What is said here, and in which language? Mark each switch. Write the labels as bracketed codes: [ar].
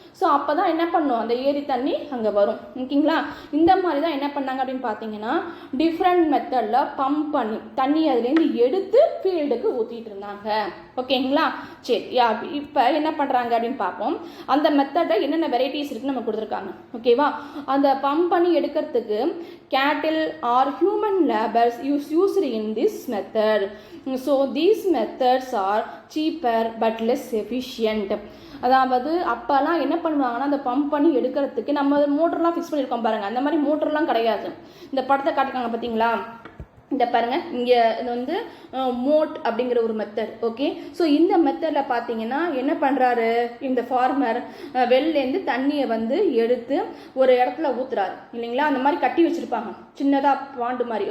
[ta] So அப்போ தான் என்ன பண்ணும், அந்த ஏரி தண்ணி அங்கே வரும். ஓகேங்களா? இந்த மாதிரி தான் என்ன பண்ணாங்க அப்படின்னு பார்த்தீங்கன்னா, டிஃப்ரெண்ட் மெத்தடில் பம்ப் பண்ணி தண்ணி அதுலேருந்து எடுத்து ஃபீல்டுக்கு ஊற்றிட்டு இருந்தாங்க. ஓகேங்களா? சரி, இப்போ என்ன பண்ணுறாங்க அப்படின்னு பார்ப்போம். அந்த மெத்தடில் என்னென்ன வெரைட்டிஸ் இருக்குன்னு நம்ம கொடுத்துருக்காங்க. ஓகேவா? அந்த பம்ப் பண்ணி எடுக்கிறதுக்கு [en] cattle or human labors used in this method. So these methods are cheaper but less efficient. [ta] அதாவது அப்போல்லாம் என்ன பண்ணுவாங்கன்னா, அந்த பம்ப் பண்ணி எடுக்கிறதுக்கு நம்ம மோட்டர்லாம் ஃபிக்ஸ் பண்ணியிருக்கோம் பாருங்கள், அந்த மாதிரி மோட்டர்லாம் கிடையாது. இந்த படத்தை காட்டிருக்காங்க பார்த்தீங்களா, இந்த பாருங்கள், இங்கே இது வந்து மோட் அப்படிங்கிற ஒரு மெத்தட். ஓகே, ஸோ இந்த மெத்தடில் பார்த்தீங்கன்னா என்ன பண்ணுறாரு, இந்த ஃபார்மர் வெளிலேருந்து தண்ணியை வந்து எடுத்து ஒரு இடத்துல ஊற்றுறாரு இல்லைங்களா, அந்த மாதிரி கட்டி வச்சுருப்பாங்க சின்னதாக பாண்டு மாதிரி.